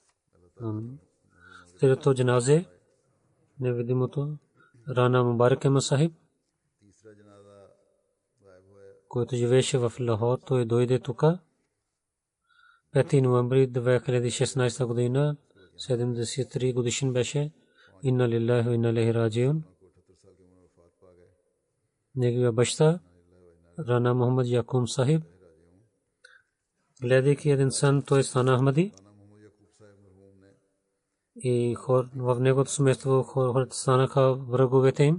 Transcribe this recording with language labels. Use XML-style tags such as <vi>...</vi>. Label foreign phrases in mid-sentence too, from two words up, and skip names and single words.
<bg>Трето джаназе, невидимото, Рана Мубарак Ахмед Сахиб, който живееше в Лахор, той дойде тук. 5 ноември 2016 година, 73 годишен беше.</bg> <ar>إنا لله وإنا إليه راجعون.</ar> <bg>Неговия баща Рана Мухаммад Якуб Сахиб, гледайки един сън, той стана Ахмади и в негото семейство хората станаха враговете им.</bg>